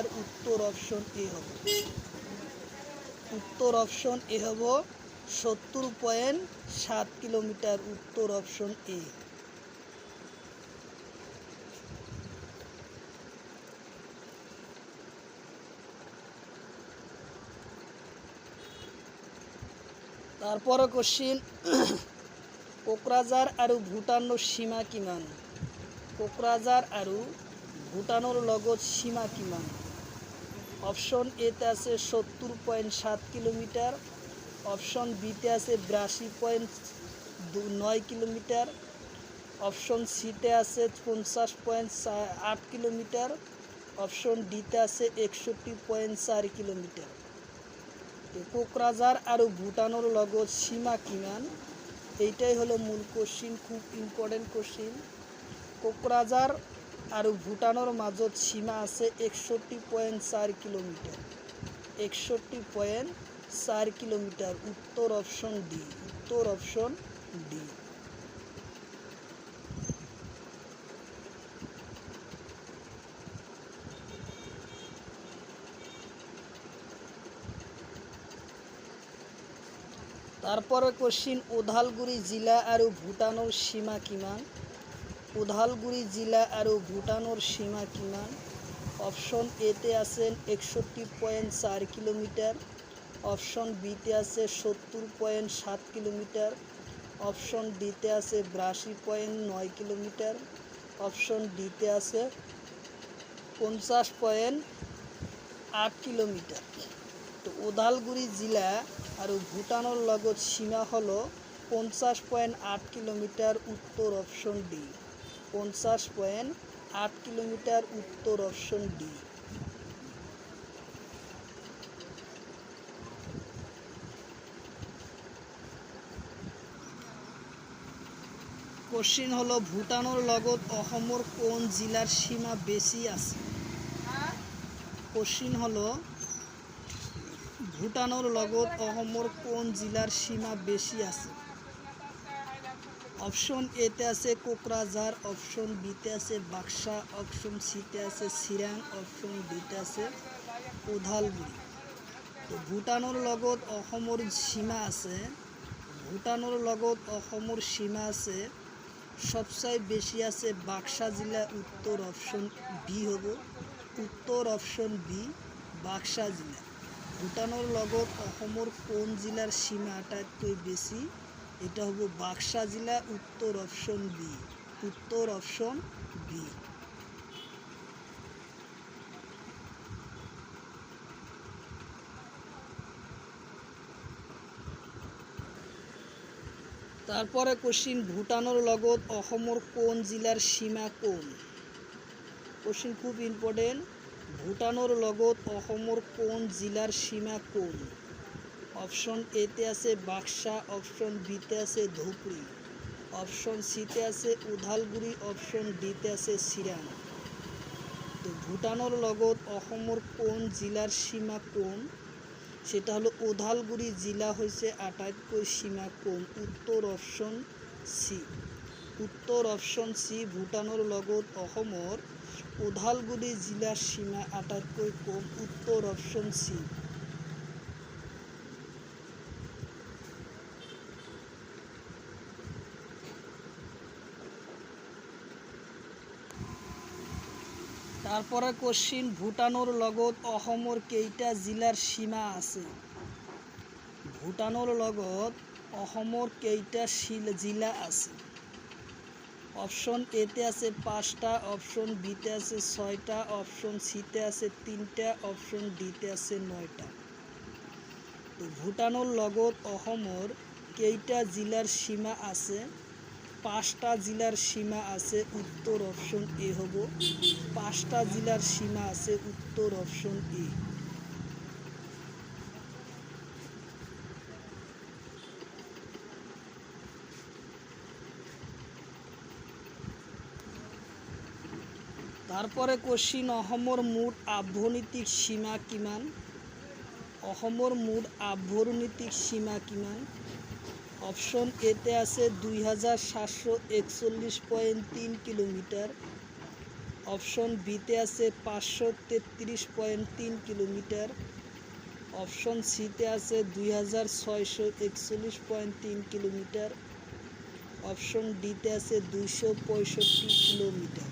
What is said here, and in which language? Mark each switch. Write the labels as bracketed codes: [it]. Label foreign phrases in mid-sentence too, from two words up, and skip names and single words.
[bn] উত্তর [en] option A [bn] হবে। উত্তর [en] option A [bn] হব 70.7 কিলোমিটার। উত্তর [en] option A. [bn] তারপরে কোশ্চিন, [as] কোকরাঝার আৰু ভুটানৰ সীমা কিমান? কোকরাঝার আৰু ভুটানৰ লগত সীমা কিমান? অপশন এতে আছে 70.7 কিলোমিটার, অপশন বিতে আছে 82.9 কিলোমিটার, অপশন সিতে আছে 50.8 কিলোমিটার, অপশন ডিতে আছে 61.4 কিলোমিটার। তো কোকরাঝার আৰু ভুটানৰ লগত সীমা কিমান, [bn] এইটাই হলো মূল কোশ্চিন, খুব [en] important question. [as] কোকরাঝার আৰু ভুটানৰ মাজত সীমা আছে 61.4 কিলোমিটার। 61.4 কিলোমিটার। উত্তর [en] option D. [bn] উত্তর [en] option D. [bn] তারপরে কোশ্চিন, [as] ওদালগুৰি জিলা আৰু ভুটানৰ সীমা কিমান? ওদালগুৰি জিলা আৰু ভুটানৰ সীমা কিমান? অপশন এতে আছে 61.4 কিলোমিটার, অপশন বিতে আছে 70.7 কিলোমিটার, অপশন ডিতে আছে 82.9 কিলোমিটার, অপশন ডিতে আছে 50.8 কিলোমিটার। তো ওদালগুৰি জিলা আৰু ভুটানৰ লগত সীমা হলো 50.8 কিলোমিটার। উত্তর [en] option D. [as] 50.8 কিলোমিটার। [bn] উত্তর [en] option D. [bn] কোশ্চিন হলো, [as] ভুটানৰ লগত অসমৰ কোন জিলাৰ সীমা বেশি আছে? [bn] কোশ্চিন হলো, [as] ভুটানৰ লগত অসমৰ কোন জিলাৰ সীমা বেশি আছে? অপশন এতে আছে কোকরাঝার, অপশন বিতে আছে বাক্সা, অপশন সিতে আছে চিৰাং, অপশন ডিতে আছে ওদালগুৰি। তো ভুটানৰ লগত অসমৰ সীমা আছে, ভুটানৰ লগত অসমৰ সীমা আছে, [bn] সবচেয়ে বেশি আছে বাক্সা জেলা। [as] উত্তর [en] option B [as] হব। উত্তর [en] option B, [as] বাক্সা জেলা। ভুটানৰ লগত অসমৰ কোন জিলাৰ সীমা আটাইতকৈ বেশি? এটা হব বাক্সা জেলা। উত্তর [en] option B. [bn] উত্তর [en] option B. [bn] তারপরে কোশ্চিন, [as] ভুটানৰ লগত অসমৰ কোন জিলাৰ সীমা কোন? [bn] কোশ্চিন খুব ইম্পর্টেন্ট। [as] ভুটানৰ লগত অসমৰ কোন জিলাৰ সীমা কোন? অপশন এতে আছে বাক্সা, অপশন বিতে আছে ধুবড়ী, অপশন সিতে আছে ওদালগুৰি, অপশন ডিতে আছে চিৰাং। তো ভূটানৰ লগত অসমৰ কোন জিলাৰ সীমা কম? সেটা হলো ওদালগুৰি জিলা হৈছে আটাইতকৈ সীমা কম। উত্তৰ [en] option C. [as] উত্তৰ [en] option C, [as] ভূটানৰ লগত অসমৰ ওদালগুৰি জিলাৰ সীমা আটাইতকৈ কম। উত্তৰ [en] option C. [bn] তারপরে কোশ্চিন, [as] ভূটানৰ লগত অসমৰ কেইটা জিলাৰ সীমা আছে? ভূটানৰ লগত অসমৰ কেইটা জিলা আছে? অপশন এতে আছে 5টা, অপশন বিতে আছে 6টা, অপশন সিতে আছে 3টা, অপশন ডিতে আছে 9টা। তো ভূটানৰ লগত অসমৰ কেইটা জিলাৰ সীমা আছে? 5টা জিলাৰ সীমা আছে। উত্তৰ [en] option A [as] হ'ব। 5টা জিলাৰ সীমা আছে। উত্তৰ [en] option A. [bn] তারপরে কোশ্চিন, [as] অসমৰ মুঠ আভ্যন্তৰীণ সীমা কিমান? অসমৰ মুঠ আভ্যন্তৰীণ সীমা কিমান? অপশন এতে আছে 2741.3 কিলোমিটার, অপশন বিতে আছে 533.3 কিলোমিটার, অপশন সিতে আছে 2641.3 কিলোমিটার, অপশন ডিতে আছে 265 কিলোমিটার।